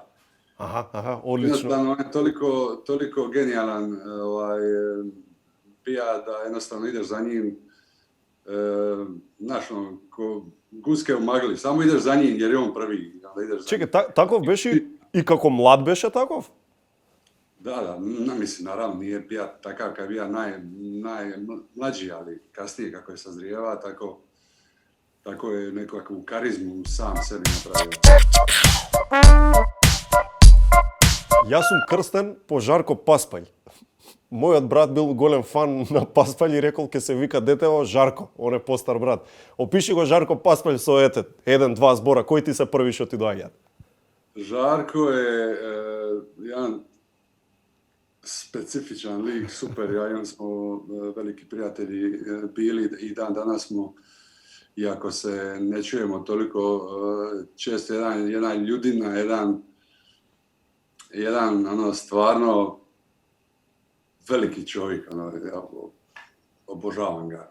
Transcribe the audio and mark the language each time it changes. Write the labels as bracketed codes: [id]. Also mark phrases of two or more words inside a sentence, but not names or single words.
[hr] Aha, odlično. Jednostavno, on je toliko genijalan pija da jednostavno ideš za njim ko guske u magli, samo ideš za njim jer je on prvi. [mk] Čekaj, takov беше и како млад беше таков? [hr] Da, mislim, naravno, nije bija takav kad je bija najmlađi, ali kasnije kako je sazrijeva, tako je nekakvu karizmu sam sebi napravio. [mk] Јас сум крстен по Жарко Паспаљ. Мојот брат бил голем фан на Паспаљ и рекол ке се вика детево Жарко, он е постар брат. Опиши го Жарко Паспаљ со 1-2 збора, кои ти се први што ти доаѓаат? [hr] Жарко je jedan specifičan lik, super, ja i on smo veliki prijatelji bili i dan danas smo iako se ne čujemo toliko često, jedan ljudina, jedan ono stvarno veliki čovjek, ono, ja obožavam ga.